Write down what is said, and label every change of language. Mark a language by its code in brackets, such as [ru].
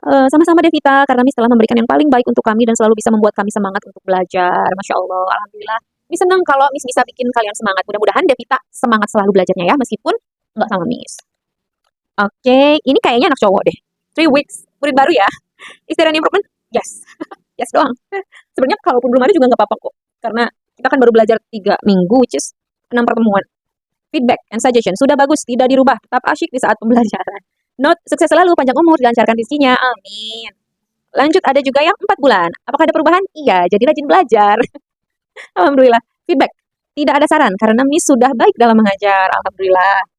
[id] Sama-sama Devita, karena Miss telah memberikan yang paling baik untuk kami dan selalu bisa membuat kami semangat untuk belajar. Masya Allah, Alhamdulillah. Miss senang kalau Miss bisa bikin kalian semangat. Mudah-mudahan Devita semangat selalu belajarnya ya, meskipun nggak sama Miss. Oke, ini kayaknya anak cowok deh. [en] 3 weeks, [id] murid baru ya. [en] Is there any improvement? [id] Yes. Yes doang. Sebenarnya kalaupun belum ada juga nggak apa-apa kok. Karena kita kan baru belajar 3 minggu, [en] which is [id] 6 pertemuan. [en] Feedback and suggestion. [id] Sudah bagus, tidak dirubah. Tetap asyik di saat pembelajaran. Note, sukses selalu, panjang umur, dilancarkan rezekinya. Amin. Lanjut, ada juga yang 4 bulan. Apakah ada perubahan? Iya, jadi rajin belajar. Alhamdulillah. Feedback. Tidak ada saran, karena Miss sudah baik dalam mengajar. Alhamdulillah.